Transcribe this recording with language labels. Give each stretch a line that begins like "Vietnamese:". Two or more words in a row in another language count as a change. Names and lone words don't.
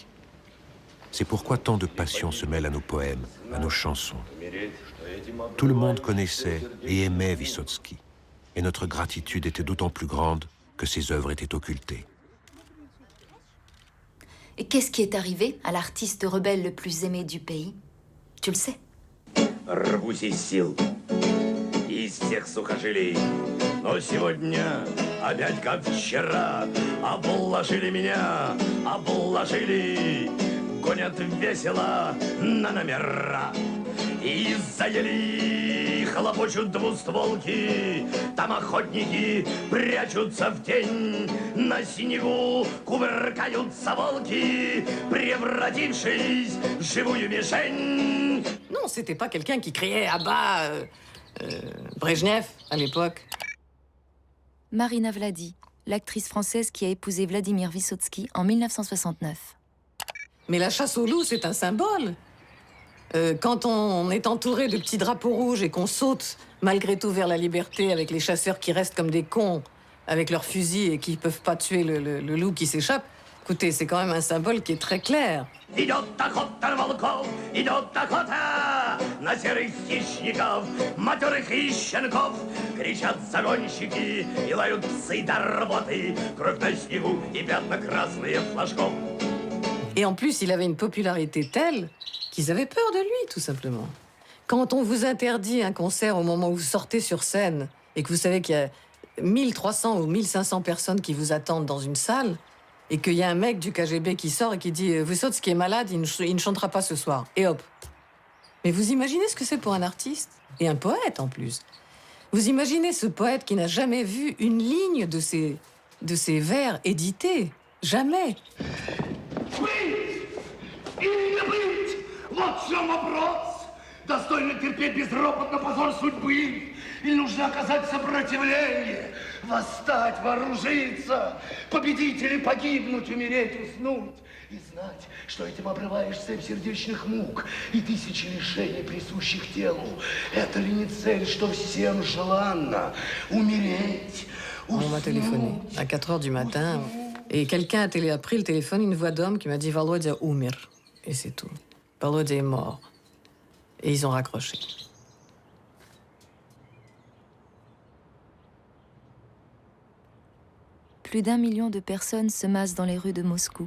French: C'est pourquoi tant de passion se mêle à nos poèmes, à nos chansons. Tout le monde connaissait et aimait Wysocki, et notre gratitude était d'autant plus grande que ses œuvres étaient occultées. Et qu'est-ce qui est arrivé à l'artiste rebelle le plus aimé du pays? Tu le sais?
Russian: Рвусь из сил, из всех сухожилий, но сегодня опять как вчера обложили меня, обложили, гонят весело на номера. И заели, хлопочут двустволки, там охотники прячутся в тень, на снегу кувыркаются волки, превратившись в живую мишень.
French: Non, c'était pas quelqu'un qui criait à bas Brejnev à l'époque. Marina Vladi, l'actrice française qui a épousé Vladimir Wysocki en 1969. Mais la chasse au loup, c'est un symbole. Quand on est entouré de petits drapeaux rouges et qu'on saute malgré tout vers la liberté avec les chasseurs qui restent comme des cons avec leurs fusils et qui peuvent pas tuer le loup qui s'échappe, écoutez, c'est quand même un symbole qui est très clair.
Russian: Идет охота на волков, идет охота на серых хищников, матерых и щенков. Кричат загонщики и лают псы до работы, кровь на снегу и пятна красные флажков.
French: Et en plus, il avait une popularité telle qu'ils avaient peur de lui, tout simplement. Quand on vous interdit un concert au moment où vous sortez sur scène et que vous savez qu'il y a 1300 ou 1500 personnes qui vous attendent dans une salle et qu'il y a un mec du KGB qui sort et qui dit « Wysocki est malade, il ne chantera pas ce soir. » Et hop. Mais vous imaginez ce que c'est pour un artiste? Et un poète, en plus. Vous imaginez ce poète qui n'a jamais vu une ligne de ses vers édités. Jamais.
Russian: Вот в чем вопрос. Достойно терпеть безропотно позор судьбы. Или нужно оказать сопротивление, восстать, вооружиться, победить или погибнуть, умереть, уснуть. И знать, что этим обрываешь цепь сердечных мук и тысячи лишений, присущих телу. Это ли не цель, что всем желанно умереть?
French: On m'a téléphoné à 4 heures du matin et quelqu'un a pris le téléphone, une voix d'homme qui m'a dit « Volodya umir ». Et c'est tout. Volodya est mort. Et ils ont raccroché. Plus d'1 million de personnes se massent dans les rues de Moscou.